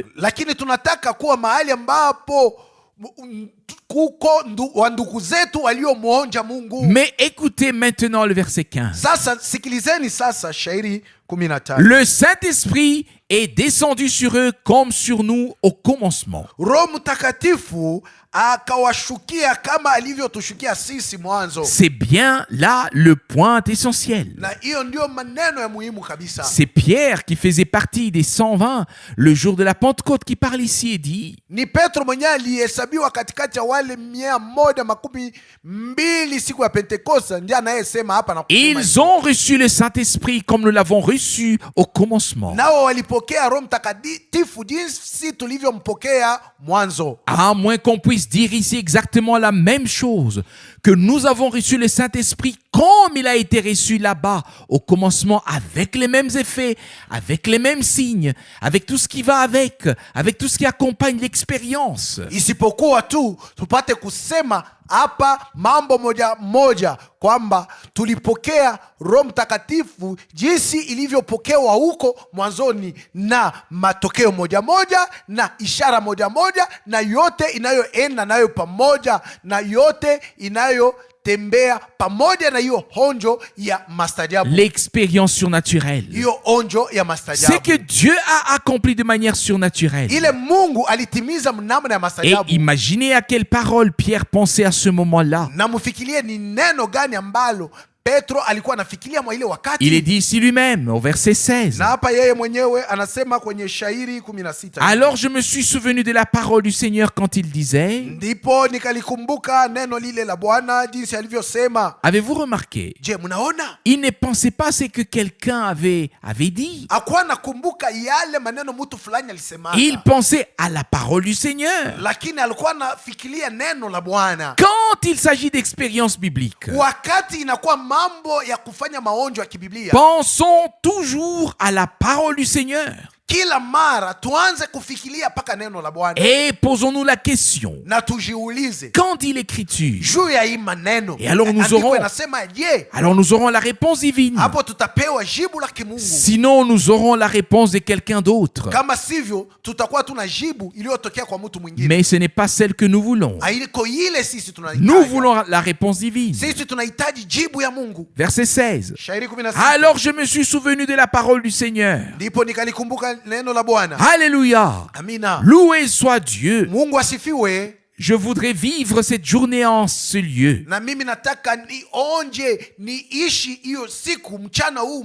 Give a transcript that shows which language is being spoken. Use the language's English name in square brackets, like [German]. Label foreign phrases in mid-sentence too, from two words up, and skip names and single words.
[Swahili] Lakini tunataka kuwa mahali ambapo kuko wa ndugu zetu waliomwonja Mungu. [French] Mais écoutez maintenant le verset 15. [Swahili] Sasa sikilizeni sasa shairi 15. [French] Le Saint-Esprit est descendu sur eux comme sur nous au commencement. [Swahili] Roho Mtakatifu akawashukia kama alivyotushukia sisi mwanzo, [French] C'est bien là le point essentiel. [Swahili] na hiyo ndio maneno ya muhimu kabisa. [French] C'est Pierre qui faisait partie des 120 le jour de la Pentecôte qui parle ici et dit: [Swahili] Ni Petro mwenyewe alihesabiwa katikati ya wale 112 siku ya Pentekoste, ndiye anayesema hapa na kusema [French] ils ont reçu le Saint-Esprit comme nous l'avons reçu au commencement. [Swahili] nao walipokea Roho Mtakatifu jinsi tulivyompokea mwanzo. [French] À moins qu'on puisse dire ici exactement la même chose, que nous avons reçu le Saint-Esprit comme il a été reçu là-bas au commencement, avec les mêmes effets, avec les mêmes signes, avec tout ce qui va avec tout ce qui accompagne l'expérience. [Swahili] Isipokuwa tu tupate kusema hapa mambo moja moja kwamba tulipokea Roho Mtakatifu jinsi ilivyopokewa huko mwanzoni, na matokeo moja moja na ishara moja moja, na yote inayoenda nayo pamoja, na yote inayotembea pamoja na hiyo onjo ya mastajabu, [French] L'expérience surnaturelle. [Swahili] hiyo onjo ya [French] C'est [Swahili] mastajabu [French] que Dieu a accompli de manière surnaturelle. [Swahili] ile Mungu alitimiza namna ya [French] Et [Swahili] mastajabu. [French] imaginez à quelle parole Pierre pensait à ce moment-là. [Swahili] Na mfikirie ni neno gani ambalo Petro alikuwa anafikiria mwa ile [French] Il est [Swahili] wakati. [French] dit ici lui-même au verset 16. [Swahili] Na hapa yeye mwenyewe anasema kwenye shairi 16, [French] Alors je me suis souvenu de la parole du Seigneur quand il disait: [Swahili] ndipo nikalikumbuka neno lile la Bwana jinsi alivyosema. [French] Avez-vous remarqué? [Swahili] Je, mnaona [French] Il ne pensait pas ce que quelqu'un avait dit. [Swahili] akuwa nakumbuka yale maneno mtu fulani alisema, [French] Il pensait à la parole du Seigneur. [Swahili] lakini alikuwa anafikiria neno la Bwana. [French] Quand il s'agit d'expérience biblique, [Swahili] Wakati inakuwa mambo ya kufanya maonjo ya kibiblia, [French] pensons toujours à la parole du Seigneur. [Swahili] kila mara tuanze kufikiria mpaka neno la Bwana [French] Et posons-nous la question: [Swahili] na tujiulize [French] quand dit l'Écriture, [Swahili] juu ya hii maneno. [French] Et alors nous [Swahili] Andiko [French] aurons- [Swahili] inasema je, [French] alors nous aurons la réponse divine. [Swahili] hapo tutapewa jibu la kimungu. [French] Sinon, nous aurons la réponse de quelqu'un d'autre. [Swahili] Kama sivyo tutakuwa tuna jibu iliyotokea kwa mtu mwingine. [French] Mais ce n'est pas celle que nous voulons. [Swahili] Haiko ile sisi tunahitaji. [French] Nous voulons la réponse divine. [Swahili] Sisi tunahitaji jibu ya Mungu. [French] Verset 16. [Swahili] Shairi 16. [French] Alors je me suis souvenu de la parole du Seigneur. [Swahili] Ndipo nikalikumbuka neno la Bwana. [French] Alléluia. [Swahili] Amina. [French] Loué soit Dieu. [Swahili] Mungu asifiwe. [French] Je voudrais vivre cette journée en ce lieu [Swahili] Na mimi nataka nionje niishi hiyo siku mchana huu